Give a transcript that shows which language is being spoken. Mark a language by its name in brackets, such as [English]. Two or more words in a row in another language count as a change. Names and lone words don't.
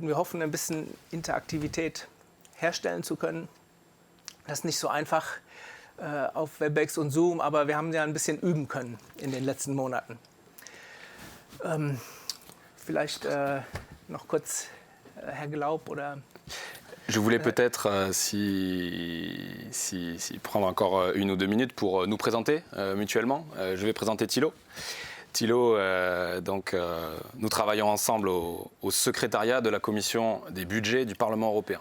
[German] Wir hoffen, ein bisschen Interaktivität herstellen zu können. Das ist nicht so einfach auf Webex und Zoom, aber wir haben ja ein bisschen üben können in den letzten Monaten. Vielleicht noch kurz Herr Glaub oder... [French] Je voulais peut-être, prendre encore 1 ou 2 minutes pour nous présenter mutuellement. Je vais présenter Thilo. Thilo, nous travaillons ensemble au secrétariat de la commission des budgets du Parlement européen.